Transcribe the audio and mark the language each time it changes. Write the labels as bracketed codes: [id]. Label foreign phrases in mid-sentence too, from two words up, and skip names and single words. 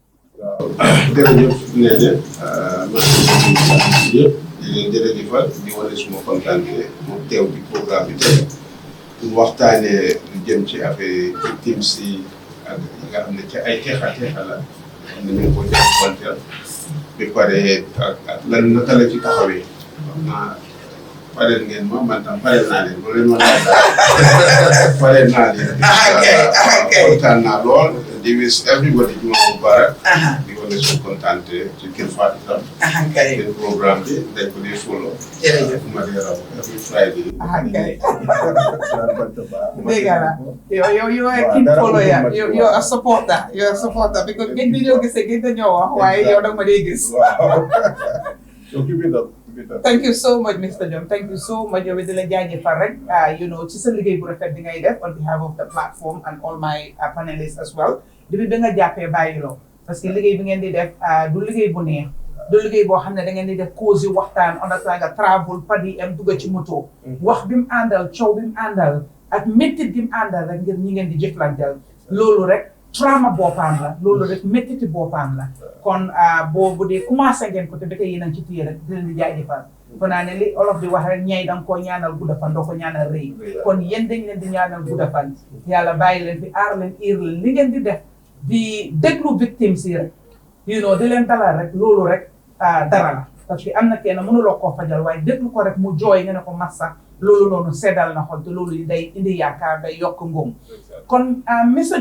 [wo] waaw jërëjëf Néné maa ngi leen di leen jërëjëfal di wane suma kontaan mu teew ci programme bi tey pour waxtaanee lu jëm ci [fr] affaire victime [wo] si ak yi nga xam ne ci ay teexa la xam ne ñu ngi ko jàppanteel ba pare ak lan naka la ci taxawee wax naa pareel ngeen ma man tam pareel naa leen bu leen ma pareel naa leen. kontaan naa lool di [en] wish everybody [ar] Juma Mubarak. [wo] di wane suñu kontaan ci kër Fatou tam. seen programme bi dañ ko di follow. jërëjëf ma di raw [en] every Friday. [wo] dégg nga yow ay kii follow ya yow a supporter because gën di ñoo gisee gën dañoo wax waaye yow da nga ma dee gis. [en] So keep it up. Thank you so much, Mr. Jome. Thank you so much. [wo] Yow di la jaajëfal rek ci sa liggéey bu rafet bi ngay def [en] on behalf of the platform and all my panelists as well. [wo] Depuis bi nga jàppee bàyyiloo [fr] parce que [wo] liggéey bi ngeen di def du liggéey bu neex du liggéey boo xam ne da ngeen di def cause yi waxtaan on nga travel padi am dugg ci moto. wax bi mu àndal coow bi mu àndal ak méttit bi mu àndal rek ngir ñi ngeen di jëflanteel loolu rek. trauma boppam la loolu rek méttiti boppam la kon boobu de commencé ngeen ko te dëkk yéen a ci téye rek di leen di jaajëfal kon naa ne li olof di wax rek ñay danga koo ñaanal gudda fan doo ko ñaanal rëy kon yéen dañ leen di ñaanal gudda fan yàlla bàyyi leen fi aar leen iir leen li ngeen di def di déglu victime si rek di leen dalal rek loolu rek dara la [fr] parce que [wo] am na kenn mënuloo koo fajal waaye déglu ko rek mu jooy nga ne ko massa loolu noonu seddal na xol te loolu day indi yaakaar day yokk ngóom kon Mr.